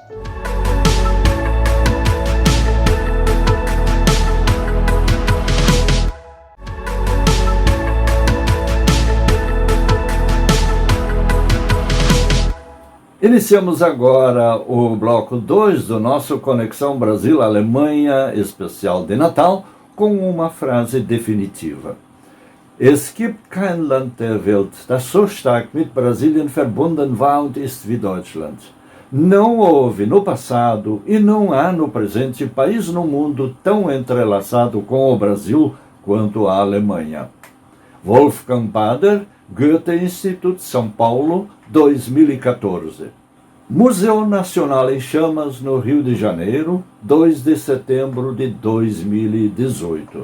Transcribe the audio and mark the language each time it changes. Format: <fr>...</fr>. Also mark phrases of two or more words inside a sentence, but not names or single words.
<pt>Iniciamos agora o bloco 2 do nosso Conexão Brasil-Alemanha especial de Natal com uma frase definitiva.</pt> <de>Es gibt kein Land der Welt, das so stark mit Brasilien verbunden war und ist wie Deutschland.</de> <pt>Não houve no passado e não há no presente país no mundo tão entrelaçado com o Brasil quanto a Alemanha. Wolfgang Bader, Goethe-Institut, São Paulo, 2014. Museu Nacional em Chamas, no Rio de Janeiro, 2 de setembro de 2018.</pt>